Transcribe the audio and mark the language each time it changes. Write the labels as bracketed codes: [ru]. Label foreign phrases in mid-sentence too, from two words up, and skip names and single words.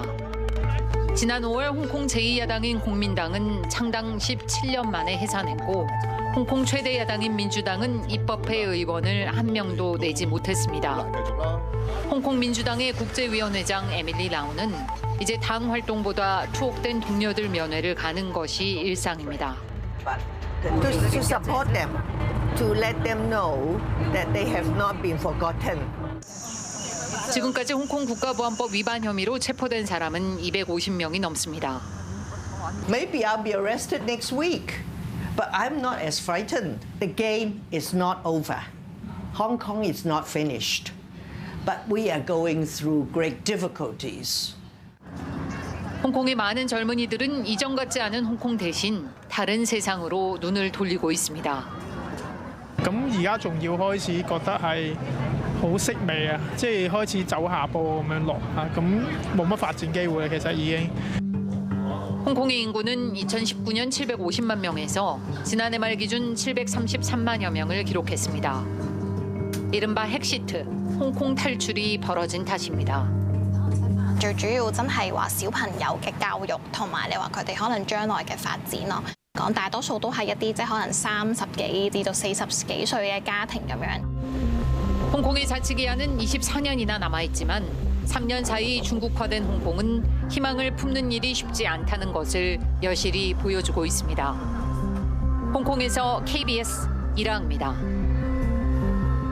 [ko] 지난 5월 홍콩 제2야당인 공민당은 창당 17년 만에 해산했고 홍콩 최대 야당인 민주당은 입법회 의원을 한 명도 내지 못했습니다. 홍콩 민주당의 국제위원회장 에밀리 라우는 이제 당 활동보다 투옥된 동료들 면회를 가는 것이 일상입니다. [en] To support them, to let them know that they have not been forgotten. [ko] 지금까지 홍콩 국가보안법 위반 혐의로 체포된 사람은 250명이 넘습니다. [en] Maybe I'll be arrested next week, but I'm not as frightened. The game is not over. Hong Kong is not finished, but we are going through great difficulties. [ko] 홍콩의 많은 젊은이들은 이전 같지 않은 홍콩 대신 다른 세상으로 눈을 돌리고 있습니다. [yue] 咁而家仲要開始覺得係好式微啊，即係開始走下坡咁樣落啊，咁冇乜發展機會其實已經。 [ko] 홍콩의 인구는 2019년 750만 명에서 지난해 말 기준 733만여 명을 기록했습니다. 이른바 핵시트, 홍콩 탈출이 벌어진 탓입니다. [yue] 最主要真係話小朋友嘅教育同埋你話佢哋可能將來嘅發展咯。講大多數都係一啲即係可能30幾至到40幾歲嘅家庭咁樣。 [ko] 홍콩의 자치 기한은 24년이나 남아있지만 3년 사이 중국화된 홍콩은 희망을 품는 일이 쉽지 않다는 것을 여실히 보여주고 있습니다. 홍콩에서 KBS 이라입니다.